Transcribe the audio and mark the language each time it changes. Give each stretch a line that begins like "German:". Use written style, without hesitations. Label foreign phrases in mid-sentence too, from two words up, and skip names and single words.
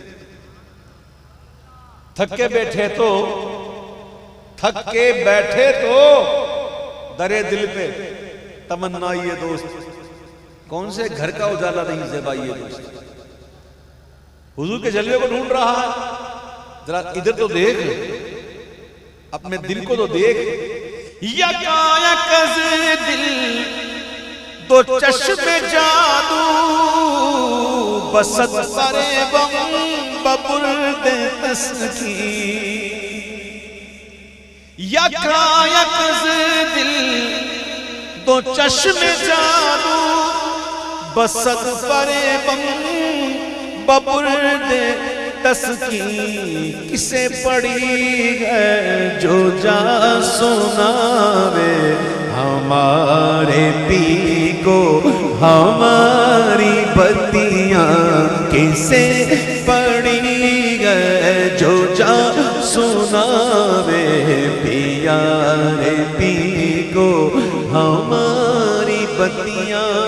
Urdu: تھک کے بیٹھے تو درے دل پہ تمنا یہ دوست, کون سے گھر کا اجالا نہیں زیبا یہ دوست. حضور کے جلوے کو ڈھونڈ رہا ہے, ذرا ادھر تو دیکھ, اپنے دل کو تو دیکھ.
Persian: یکا یکز دل دو چشم جادو بسط فریبم ببرد تسکین. یکا یکز دل دو چشم جادو بسط فریبم ببرد تسکین.
Urdu: کسے پڑی ہے جو جا سناوے ہمارے پی کو ہماری بتیاں. کسے پڑی ہے جو جا سناوے پیارے پی کو ہماری بتیاں.